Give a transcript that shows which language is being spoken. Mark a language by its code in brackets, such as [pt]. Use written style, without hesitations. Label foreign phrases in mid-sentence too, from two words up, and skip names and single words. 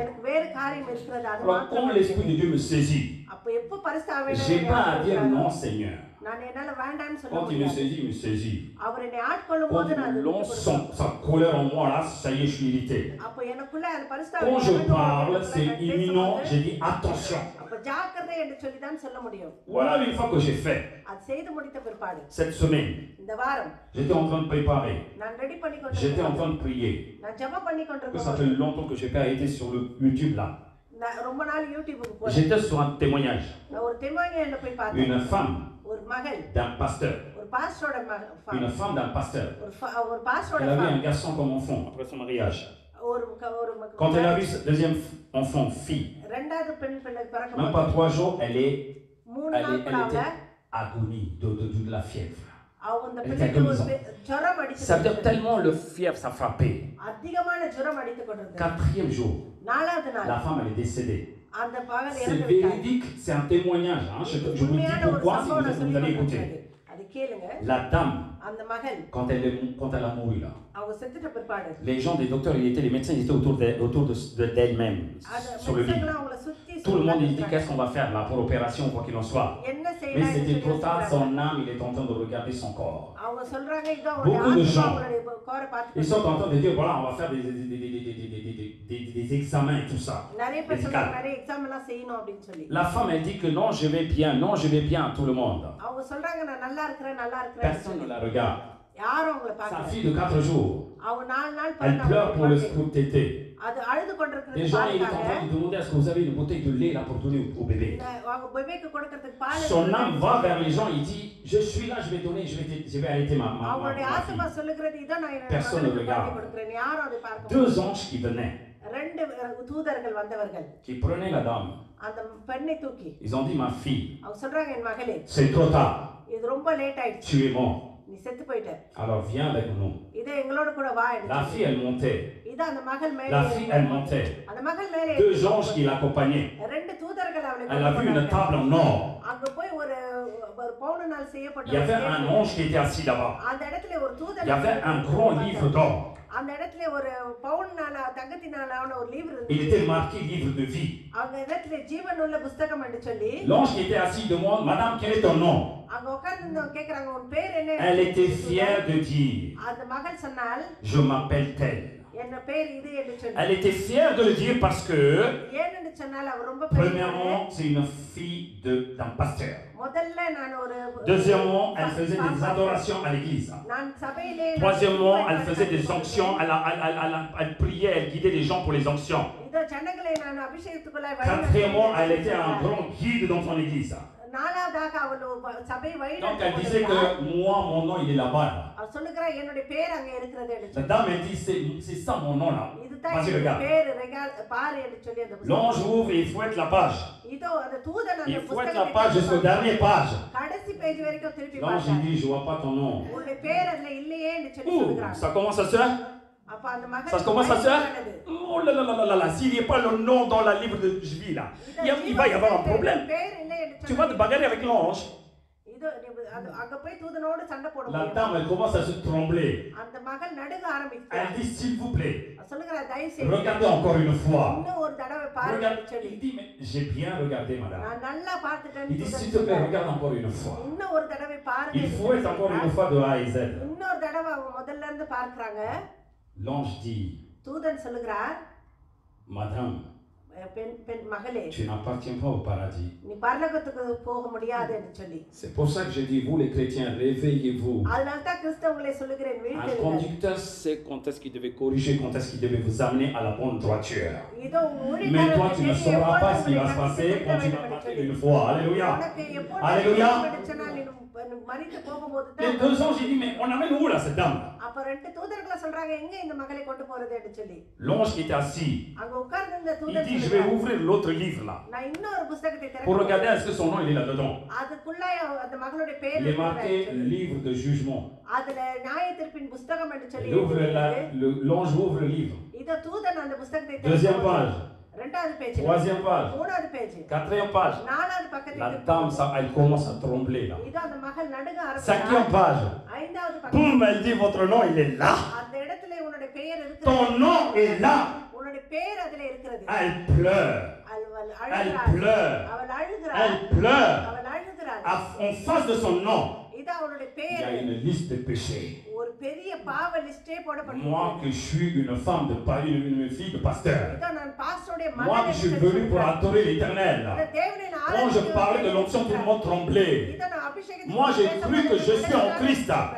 [fr] Alors, quand l'Esprit de Dieu me saisit, je n'ai pas à dire non, Seigneur. Quand il me saisit. Quand il lance sa colère en moi, là, ça y est, je suis irrité. Quand je parle, c'est imminent, je dis attention. [ta] ஜாக்கிரதை என்று சொல்லி தான் சொல்ல முடியும். [fr] Voilà, une fois que j'ai fait [ta] அது செய்து முடித்த பிற்பாடு [fr] cette semaine, [ta] இந்த வாரம் [fr] j'étais en train de préparer, [ta] நான் ரெடி பண்ணி [fr] j'étais en [ta] கொண்டிருந்தேன். [fr] train de prier. [ta] நான் ஜெபம் பண்ணி [fr] Ça [ta] கொண்டிருந்தேன். [fr] fait longtemps que je n'ai pas été sur le YouTube là. [ta] நான் ரொம்ப நாள் யூடியூபுக்கு போறேன். [fr] J'étais sur un témoignage. [ta] நான் ஒரு தெமானியல்ல போய் பார்த்தேன். [fr] Une femme [ta] ஒரு மகள் [fr] d'un pasteur. [ta] ஒரு பாஸ்டரோட [fr] Une femme d'un pasteur. [ta] ஒரு பாஸ்டரோட [fr] Elle avait un garçon comme enfant après son mariage. [ta] ஒரு [fr] Quand elle a vu sa deuxième enfant, fille, [ta] ரெண்டாவது பெண் பிள்ளை [fr] même [ta] பிறக்கும்போது [fr] pas 3 jours, elle [ta] மூணு [fr] était agonie de la fièvre. [ta] அவங்க [fr] Elle était [ta] பிள்ளைக்கு ஒரு [fr] agonisante. [ta] ஜுரம் அடிச்சு [fr] Ça veut dire tellement le fièvre, ça frappait. [ta] அதிகமான ஜுரம் அடித்து கொண்டிருந்தது. [fr] 4e jour, [ta] நாலாவது நாள் [fr] la femme elle est décédée. [ta] அந்த பகல் [fr] C'est [ta] இறந்து விட்டார். [fr] véridique, c'est un témoignage. Hein. Je vous le dis pourquoi si vous allez écouter. [ta] அது கேளுங்க. [fr] La dame, [ta] அந்த மகள் [fr] quand elle a mouru là, [ta] அவங்க செத்துட்ட பிற்பாடு [fr] les gens, les docteurs, les médecins, ils étaient autour d'elle-même sur le lit. Tout le monde il dit qu'est-ce qu'on va faire là pour l'opération quoi qu'il en soit. Mais c'était trop tard, son âme il est en train de regarder son corps. [ta] அவங்க சொல்றாங்க இதோ [fr] Beaucoup de gens, [ta] அவங்களுடைய கோரை பார்த்து [fr] ils sont en train de dire voilà on va faire des examens et tout ça. [ta] நிறைய பேர் சொல்றாங்க நிறைய எக்ஸாம் எல்லாம் செய்யணும் அப்படினு சொல்லி. [fr] La femme elle dit que non je vais bien, non je vais bien, tout le monde. [ta] அவங்க சொல்றாங்க நான் நல்லா இருக்கறேன் நல்லா இருக்கறேன். [fr] Personne ne la regarde. [ta] யாரும் அவங்கள [fr] Sa [ta] பார்க்கல. [fr] fille de 4 jours. [ta] அவங்க 4 நாள் [fr] Elle pleure pour le scoop tété. [ta] அது அழுது கொண்டிருக்கிறது [fr] Les gens ils sont en [ta] பார்த்தாங்க. [fr] train de demander est-ce que vous avez une bouteille de lait là pour donner au bébé. [ta] அவங்க பேபிக்கு கொடுக்கிறதுக்கு பால். [fr] Son âme va vers les gens, il dit je suis là, je vais donner, je vais allaiter ma [ta] அவங்களுடைய ஆத்மா [fr] fille. [ta] சொல்லுகிறது இதோ நான் [fr] Personne ne regarde. [ta] கொடுக்கிறேன். யாரும் அதை பார்க்க [fr] 2 anges qui venaient, [ta] ரெண்டு தூதர்கள் வந்தவர்கள் [fr] qui prenaient la dame. [ta] அந்த பெண்ணை தூக்கி [fr] Ils ont dit ma fille, [ta] அவங்க சொல்றாங்க என் மகளே [fr] c'est trop tard, [ta] இது ரொம்ப லேட் ஆயிடுச்சு. [fr] tu es mort. [ta] நீ செத்து போயிட்ட. [fr] Alors viens avec nous. [ta] இத எங்களோட கூட வா. [fr] La fille elle montait. [ta] இத அந்த மகள் மேலே. [fr] La fille elle montait. [ta] அந்த மகள் மேலே. [fr] 2 anges qui l'accompagnaient. [ta] ரெண்டு தூதர்கள் அவளை. [fr] Elle a vu une table en or. [ta] அங்க போய் ஒரு பவுனால் செய்யப்பட்ட. [fr] Il y avait un ange qui était assis là-bas. [ta] அந்த இடத்துல ஒரு தூதன். [fr] Il y avait un grand livre d'or. [ta] அந்த இடத்துல ஒரு பவுனால தங்கத்தினாலான ஒரு livre இருந்துச்சு. [fr] Il était marqué livre de vie. [ta] அந்த இடத்துல ஜீவனுள்ள புத்தகம் என்று சொல்லி. [fr] L'ange qui était assis demande madame quel est ton nom? [ta] அங்க உட்கார்ந்து கேக்குறாங்க உன் பேர் என்ன? [fr] Elle était fière de dire [ta] அந்த மகள் சொன்னாள் [fr] je m'appelle telle. [ta] என்ன பேர் இது என்று சொல்லி. [fr] Elle était fière de le dire parce que [ta] ஏன்னு சொன்னால் அவ ரொம்ப [fr] premièrement c'est une fille d'un pasteur. [ta] முதல்ல நான் ஒரு. [fr] Deuxièmement elle faisait des adorations à l'église. [ta] நான் சபையிலே. [fr] Troisièmement elle faisait des onctions, elle priait, elle guidait les gens pour les onctions. [ta] இதோ ஜனங்களை நான் அபிஷேகத்துக்குள்ள. [fr] Quatrièmement elle était un grand guide dans son église. [ta] நாலாவதாக அவள் சபை வழிநடத்தி. [fr] Donc elle disait que moi mon nom il est là-bas. [ta] அவள் சொல்லுகிறா என்னுடைய பேர் அங்க இருக்கிறது என்று. [fr] La dame elle dit c'est ça mon nom là. Vas-y regarde. [ta] பேர் பாரு என்று சொல்லி அந்த புத்தகம். [fr] L'ange ouvre et il fouette la page. [ta] இதோ அந்த தூதன் அந்த [fr] Il [ta] புத்தகத்தை. [fr] fouette la page jusqu'au dernier page. [ta] கடைசி பேஜ் வரைக்கும் திருப்பி [fr] L'ange [ta] பார்த்தார். [fr] il dit je vois pas ton nom. [ta] உன்னுடைய பேர் அதுல இல்லையே என்று சொல்லி சொல்றாங்க. [fr] Ça commence à se faire. [ta] அப்ப அந்த மகன். [fr] Ça commence à se faire. Oh là là là là là, s'il n'y a pas le nom dans la livre de vie là, il va y avoir un problème. Tu vas te bagarrer avec l'ange. [ta] இதோ அங்க போய் தூதனோடு சண்டை போடுவாங்க. [fr] La dame elle commence à se trembler. [ta] அந்த மகள் நடுங்க ஆரம்பிச்சா. [fr] Elle dit s'il vous plaît. [ta] சொல்லுகிறா தயவு செய்து. [fr] Regardez encore une fois. [ta] இன்னும் ஒரு தடவை பாருங்க சொல்லி. [fr] Il dit mais j'ai bien regardé madame. [ta] நான் நல்லா பார்த்துட்டேன். [fr] Il dit s'il te plaît regarde encore une fois. [ta] இன்னும் ஒரு தடவை பாருங்க. [fr] Il faut être encore une fois de A à Z. [ta] இன்னொரு தடவை அவங்க முதல்ல இருந்து பார்க்கறாங்க. [fr] L'ange dit [ta] தூதன் சொல்லுகிறார் [fr] madame [ta] பெண் மகளே [fr] tu n'appartiens pas au paradis. [ta] நீ பரலோகத்துக்கு போக முடியாது என்று சொல்லி. [fr] C'est pour ça que je dis vous les chrétiens réveillez-vous. [ta] அதனால தான் கிறிஸ்தவங்களே சொல்லுகிறேன் விழித்தெழுங்கள். [fr] Un conducteur sait quand est-ce qu'il devait corriger, quand est-ce qu'il devait vous amener à la bonne droiture. Mais toi tu ne sauras pas ce qui va se passer quand tu vas partir une fois. Alléluia. Alléluia. [ta] மரித்து போகும்போது [fr] Les 2 anges ils disent mais on amène où là cette dame? [ta] அப்ப ரெண்டு தூதர்கள் சொல்றாங்க எங்க இந்த மகளை கொண்டு போறது என்று சொல்லி. [fr] L'ange qui était assis. [ta] அங்க உட்கார்ந்து இந்த [fr] Il [ta] தூதன் [fr] dit je vais ouvrir l'autre livre là. [ta] நான் இன்னொரு புத்தகத்தை திறக்க. [fr] Pour regarder est-ce que son nom il est là dedans. [ta] அதுக்குள்ள அந்த மகளுடைய பேர் [fr] Il est marqué livre de jugement. [ta] அதுல நியாயத்தீர்ப்பின் புத்தகம் என்று சொல்லி. [fr] L'ange ouvre le livre. [ta] இத தூதன் அந்த புத்தகத்தை திறக்க. [fr] Deuxième page. [ta] ரெண்டாவது பேஜ். [fr] Troisième page. [ta] மூணாவது பேஜ். [fr] Quatrième page. [ta] நாலாவது பக்கத்துல. [fr] La dame ça elle commence à trembler là. [ta] இத அந்த மகள் நடுங்க ஆரம்பிச்சா. [fr] Cinquième page. [ta] ஐந்தாவது பக்கம். [fr] Boum, elle dit votre nom il est là. [ta] அந்த இடத்துல உன்னுடைய பெயர் இருக்கு. [fr] Ton nom est là. [ta] உன்னுடைய பெயர் அதுல இருக்கிறது. [fr] Elle pleure. Elle pleure. [ta] அவள் அழுகிறாள். [fr] Elle pleure. [ta] அவள் அழுகிறாள். [fr] En face de son nom. [ta] இத அவளுடைய [fr] Il [ta] பெயர். [fr] y a une liste de péchés. [ta] ஒரு [fr] Moi que je suis une femme de une fille de pasteur. Moi qui suis venu pour adorer l'Éternel. Quand je parlais de l'onction, tout le monde tremblait. Moi j'ai cru que je suis en Christ.